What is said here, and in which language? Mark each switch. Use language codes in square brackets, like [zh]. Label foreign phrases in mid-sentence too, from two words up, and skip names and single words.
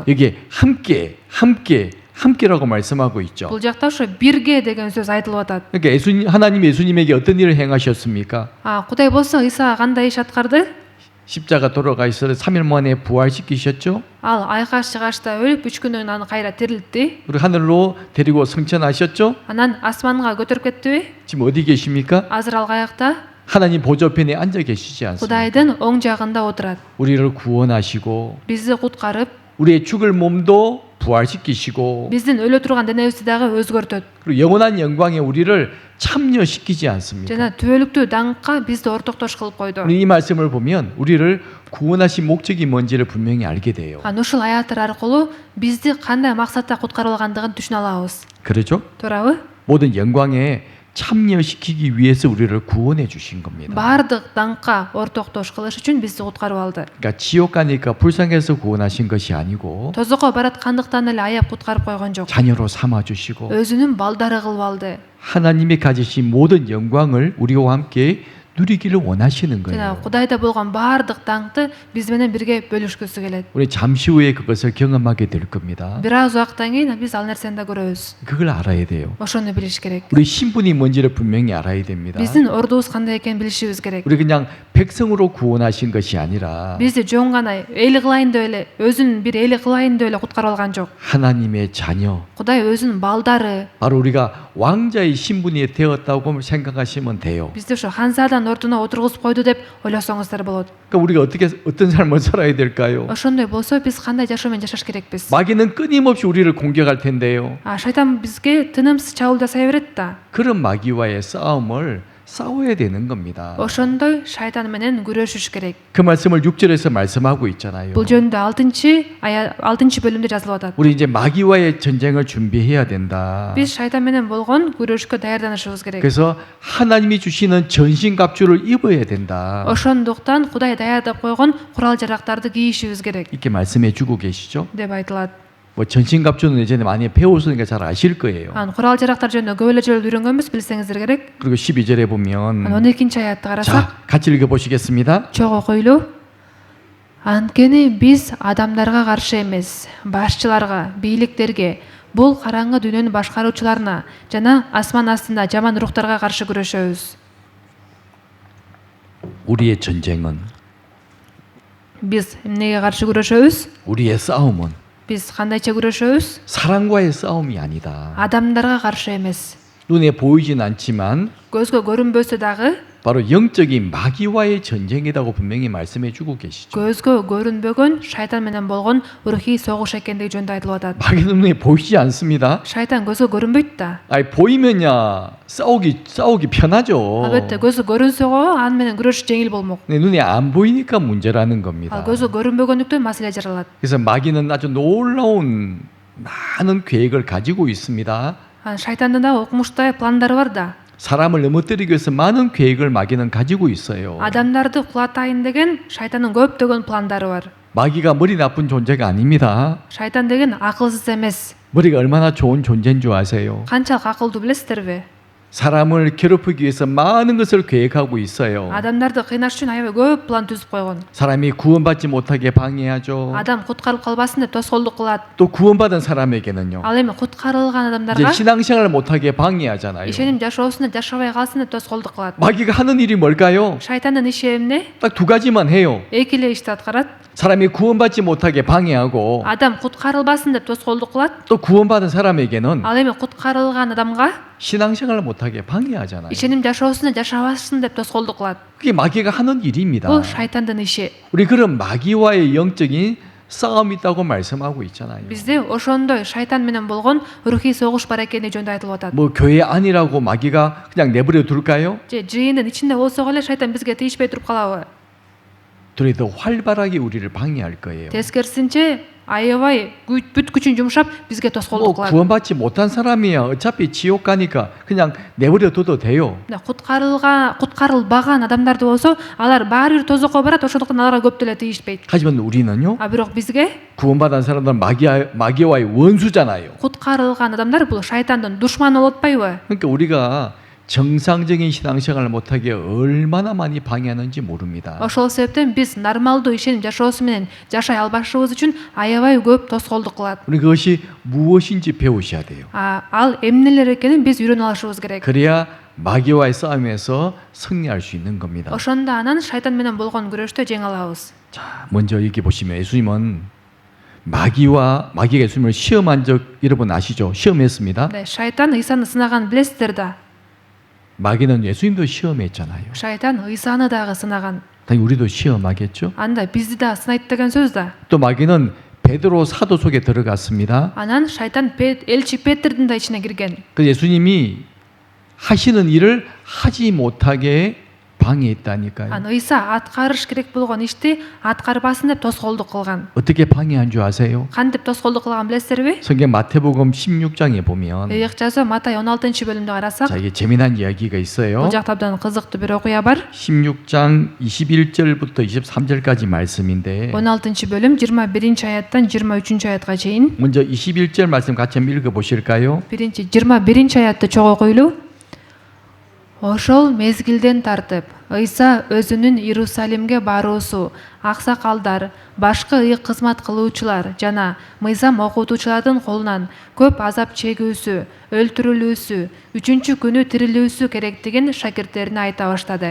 [ko] 여기 함께라고 말씀하고 있죠. [ky] Бул жакта ошо бирге деген сөз айтылып атат. [ko] 그러니까 하나님 예수님에게 어떤 일을 행하셨습니까? [ky] Кудай болсо Исага кандай иш аткарды? [ko] 십자가 돌아가셔서 3일 만에 부활시키셨죠. [ky] Ал айкаш чыгашта өлүп 3 күндөн кийин аны кайра тирилтти. [ko] 그리고 하늘로 데리고 승천하셨죠. [ky] Анан асманга көтөрүп кеттиби? [ko] 지금 어디 계십니까? [ky] Азыр ал каякта? [ko] 하나님 보좌편에 앉아 계시지 않습니까? [ky] Кудайдын оң жагында отурат. [ko] 우리를 구원하시고 [ky] Бизди куткарып, [ko] 우리의 죽을 몸도 부활시키시고 [ky] биздин өлө турган денебизди дагы өзгөртөт. [ko] 그리고 영원한 영광에 우리를 참여시키지 않습니까? [ky] жана түбөлүктүү даңкка бизди ортоктош кылып койду. [ko] 우리 이 말씀을 보면 우리를 구원하신 목적이 뭔지를 분명히 알게 돼요. [ky] Ушул аяттар аркылуу бизди кандай максатта куткарылгандыгын түшүнө алабыз. [ko] 그렇죠? [ky] Туурабы? [ko] 모든 영광에 참여시키기 위해서 우리를 구원해 주신 겁니다. [ky] бардык даңкка ортоктош кылыш үчүн бизди куткарып алды. [ko] 그러니까 지옥 가니까 불쌍해서 구원하신 것이 아니고 [ky] Тозокко бараткандыктан эле аяп куткарып койгон жок. [ko] 자녀로 삼아 주시고 [ky] Өзүнүн балдары кылып алды. [ko] 하나님이 가지신 모든 영광을 우리와 함께 누리기를 원하시는 [ky] Жана [ko] 거예요. [ky] Кудайда болгон бардык даңкты биз менен бирге бөлүшкүсү келет. [ko] 우리 잠시 후에 그것을 경험하게 될 겁니다. [ky] Бир аз убакыттан кийин биз ал нерсени да көрөбүз. [ko] 그걸 알아야 돼요. [ky] Ошону билиш керек. [ko] 우리 신분이 뭔지를 분명히 알아야 됩니다. [ky] Биздин ордубуз кандай экенин билишибиз керек. [ko] 우리 그냥 백성으로 구원하신 것이 아니라 [ky] Бизди жөн гана эл кылайын деп эле, өзүнүн бир эли кылайын деп эле куткарып алган жок. [ko] 하나님의 자녀, [ky] Кудай өзүнүн балдары. [ko] 바로 우리가 왕자의 신분이 되었다고 생각하시면 돼요. [ky] Бизди ошо ханзаданын ордуна отургузуп койду деп ойлосоңуздар болот. [ko] 그러니까 우리가 어떤 삶을 살아야 될까요? [ky] Ошондой болсо биз кандай жашоо менен жашаш керекпиз? [ko] 마귀는 끊임없이 우리를 공격할 텐데요. [ky] Шайтан бизге тынымсыз чабуул жасай берет да. [ko] 그런 마귀와의 싸움을 싸워야 되는 겁니다. [ky] Ошондой шайтан менен күрөшүш керек. [ko] 그 말씀을 6절에서 말씀하고 있잖아요. [ky] Бул жөнүндө 6 бөлүмдө жазылып атат. [ko] 우리 이제 마귀와의 전쟁을 준비해야 된다. [ky] Биз шайтан менен болгон күрөшкө даярданышыбыз керек. [ko] 그래서 하나님이 주시는 전신갑주를 입어야 된다. [ky] Ошондуктан Кудай даярдап койгон курал-жарактарды кийишибиз керек [ko] 이렇게 말씀해 주고 계시죠? [ky] деп айтылат. [ko] 뭐 전신갑주는 예전에 많이 배웠으니까 잘 아실 거예요. [ky] Курал-жарактар жөнүндө көп эле жолу үйрөнгөнбүз, билсеңиздер керек. [ko] 그리고 12절에 보면 [ky] 12 аятты карасак, [ko] 자, 같이 읽어 보시겠습니다. [ky] чогуу окуйлу. Анткени биз адамдарга каршы эмес, башчыларга, бийликтерге, бул караңгы дүйнөнүн башкаруучуларына жана асман астында жаман рухтарга каршы күрөшөбүз. [ko] 우리의 전쟁은 [ky] Биз эмнеге каршы күрөшөбүз? [ko] 우리의 싸움은 [ky] Биз кандайча күрөшөбүз? [ko] 사람과의 싸움이 아니다. [ky] Адамдарга каршы эмес. [ko] 눈에 보이진 않지만 [ky] Көзгө көрүнбөсө дагы, [ko] 바로 영적인 마귀와의 전쟁이라고 분명히 말씀해 주고 계시죠. [ky] көзгө көрүнбөгөн шайтан менен болгон рухий согуш экендиги жөнүндө айтылып атат. [ko] 마귀는 눈에 보이지 않습니다. [ky] Шайтан көзгө көрүнбөйт да. [ko] 아니 보이면야 싸우기 편하죠. [ky] Албетте көзгө көрүнсөгө аны менен күрөш жеңил болмок. [ko] 근데 눈에 안 보이니까 문제라는 [ky] Ал [ko] 겁니다. [ky] көзгө көрүнбөгөндүктөн маселе жаралат. [ko] 그래서 마귀는 아주 놀라운 많은 계획을 가지고 있습니다. [ky] Шайтандын да окумуштуу пландары бар да. [ko] 사람을 넘어뜨리기 위해서 많은 계획을 마귀는 가지고 있어요. [ky] Адамдарды кулатайын деген шайтандын көптөгөн пландары бар. [ko] 마귀가 머리 나쁜 존재가 아닙니다. [ky] Шайтан деген акылсыз эмес. [ko] 머리가 얼마나 좋은 존재인 줄 아세요? [ky] Канчалык акылдуу билесиздерби? [ko] 사람을 괴롭히기 위해서 많은 것을 계획하고 있어요. [ky] Адамдарды кыйнаш үчүн аябай көп план түзүп койгон. [ko] 사람이 구원받지 못하게 방해하죠. [ky] Адам куткарылып калбасын деп тоскоолдук кылат. [ko] 또 구원받은 사람에게는요. [ky] Ал эми куткарылган [ko] 이제 [ky] адамдарга [ko] 신앙생활을 못하게 방해하잖아요. [ky] ишеним жашоосуна жашабай калсын деп тоскоолдук кылат. [ko] 마귀가 하는 일이 뭘까요? [ky] Шайтандын иши эмне? [ko] 딱 두 가지만 해요. [ky] Эки эле ишти аткарат. [ko] 사람이 구원받지 못하게 방해하고 [ky] Адам куткарылбасын деп тоскоолдук кылат. [ko] 또 구원받은 사람에게는 [ky] Ал эми куткарылган адамга [ko] 신앙생활을 못하게 방해하잖아요. [ky] ишеним жашоосуна жашабасын деп тоскоолдук кылат. [ko] 그게 마귀가 하는 일입니다. [ky] Бул шайтандын иши. [ko] 우리 그런 마귀와의 영적인 싸움이 있다고 말씀하고 있잖아요. [ky] Бизде ошондой шайтан менен болгон рухий согуш бар экени жөнүндө айтылып атат. [ko] 뭐 교회 안이라고 마귀가 그냥 내버려 둘까요? [ky] Же жыйындын ичинде болсок эле шайтан бизге тийишпей туруп калабы? [ko] 둘이 더 활발하게 우리를 방해할 거예요. [ky] Тескерисинче аябай бүт күчүн жумшап бизге [ko] 뭐 [ky] тоскоолдук кылат. [ko] 구원받지 못한 사람이야 어차피 지옥 가니까 그냥 내버려 둬도 돼요. [ky] Куткарылбаган адамдарды болсо, алар баары бир тозокко барат, ошондуктан аларга көп деле тийишпейт. [ko] 하지만 우리는요. [ky] Бирок бизге [ko] 구원받은 사람들은 마귀와의 원수잖아요. [ky] куткарылган адамдар бул шайтандын душманы болуп атпайбы? [ko] 그러니까 우리가 정상적인 신앙생활을 못하게 얼마나 많이 방해하는지 모릅니다. [ky] Ошол себептен биз нормалдуу ишеним жашоосу менен жашай албашыбыз үчүн аябай көп тоскоолдук кылат. [ko] 우리 그것이 무엇인지 배우셔야 돼요. [ky] Ал эмнелер экенин биз үйрөнүп алышыбыз керек. [ko] 그래야 마귀와의 싸움에서 승리할 수 있는 겁니다. [ky] Ошондо анан шайтан менен болгон күрөштө жеңе алабыз. [ko] 자, 먼저 여기 보시면 예수님은 마귀가 예수님을 시험한 적 여러분 아시죠? 시험했습니다. 네, [ky] шайтан ыйсаны сынаган билесиздер да. [ko] 마귀는 예수님도 시험했잖아요. [ky] Шайтан ыйсаны дагы сынаган. [ko] 당연히 우리도 시험하겠죠? [ky] Анда бизди да сынайт деген сөз да. [ko] 또 마귀는 베드로 사도 속에 들어갔습니다. [ky] Анан шайтан элчи Петрдин да ичине кирген. [ko] 그 예수님이 하시는 일을 하지 못하게 방해했다니까요. [ky] аны ыйса аткарыш керек болгон ишти аткарбасын деп тоскоолдук кылган. [ko] 어떻게 방해한 줄 아세요? [ky] Кантип тоскоолдук кылган билесиздерби? [ko] 성경 마태복음 16장에 보면 [ky] ыйык жазуу Матай 16-бөлүмдө карасак, [ko] 자, 이게 재미난 이야기가 있어요. [ky] бул жакта абдан кызыктуу бир окуя бар. [ko] 16장 21절부터 23절까지 말씀인데 [ky] 16-бөлүм 21-аяттан 23-аятка чейин. [ko] 먼저 21절 말씀 같이 한번 읽어 보실까요? [ky] Биринчи 21-аятты чогуу окуйлу. Ошол мезгилден тартып Ыйса өзүнүн Иерусалимге баруусу, аксакалдар, башкы ыйык кызмат кылуучулар жана мыйзам окутуучулардын колунан көп азап чегүүсү, өлтүрүлүүсү, үчүнчү күнү тирилүүсү керектигин шакирттерине айта баштады.